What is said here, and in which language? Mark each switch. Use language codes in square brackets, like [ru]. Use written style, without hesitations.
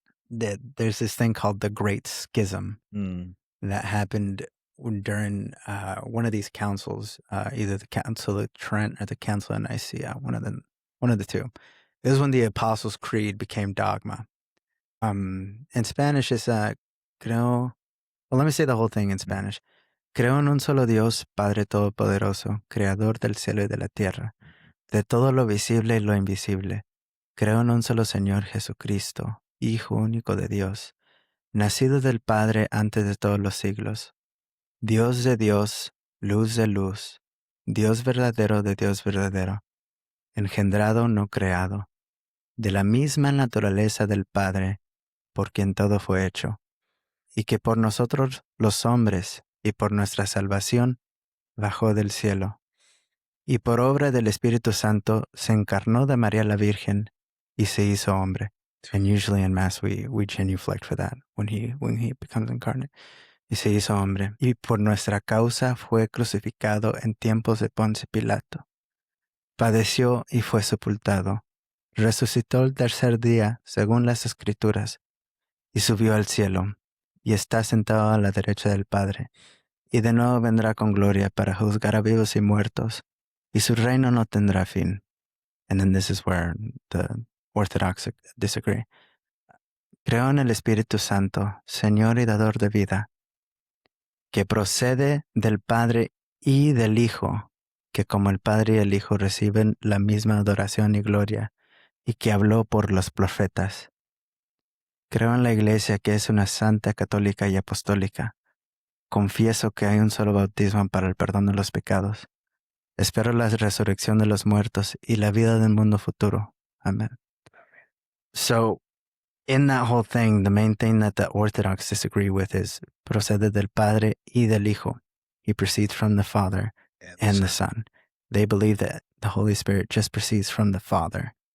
[en] There's this thing called the Great Schism that happened during one of these councils, either the Council of Trent or the Council of Nicaea, one of the two. It was when the Apostles' Creed became dogma. In Spanish, it's well, let me say the whole thing in Spanish. [es] Creo en un solo Dios, Padre Todopoderoso, Creador del cielo y de la tierra, de todo lo visible y lo invisible. Creo en un solo Señor Jesucristo, Hijo único de Dios, nacido del Padre antes de todos los siglos, Dios de Dios, luz de luz, Dios verdadero de Dios verdadero, engendrado no creado, de la misma naturaleza del Padre, por quien todo fue hecho, y que por nosotros los hombres y por nuestra salvación bajó del cielo, y por obra del Espíritu Santo se encarnó de María la Virgen y se hizo hombre. [en] And usually in Mass we genuflect for that when he becomes incarnate. [es] Y se hizo hombre, y por nuestra causa fue crucificado en tiempos de Ponce Pilato. Padeció y fue sepultado. Resucitó el tercer día, según las Escrituras, y subió al cielo, y está sentado a la derecha del Padre, y de nuevo vendrá con gloria para juzgar a vivos y muertos, y su reino no tendrá fin. [en] And then this is where the Orthodox disagree. [es] Creo en el Espíritu Santo, Señor y dador de vida, que procede del Padre y del Hijo, que como el Padre y el Hijo reciben la misma adoración y gloria, y que habló por los profetas. Creo en la Iglesia, que es una santa, católica y apostólica. Confieso que hay un solo bautismo para el perdón de los pecados. Espero la resurrección de los muertos y la vida del mundo futuro. Amen. [en] So, in that whole thing, the main thing that the Orthodox disagree with is [es] procede del Padre y del Hijo. [en] He proceeds from the Father and the Son. They believe that the Holy Spirit just proceeds from the Father.